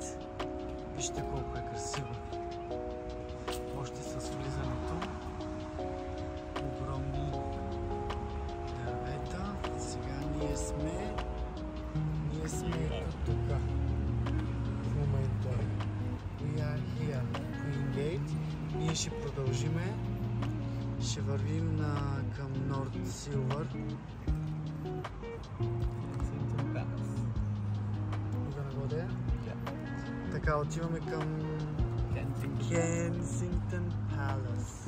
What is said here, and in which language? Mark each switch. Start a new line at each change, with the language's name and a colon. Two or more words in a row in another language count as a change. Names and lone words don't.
Bulgarian: Вижте колко е красиво. Още с влизането. Огромни дървета. Сега ние сме ето тук. В момента
English: we are here,
Bulgarian: Queen Gate. Ние ще продължиме. Ще вървим към North Silver. Така, отиваме към Kensington Palace.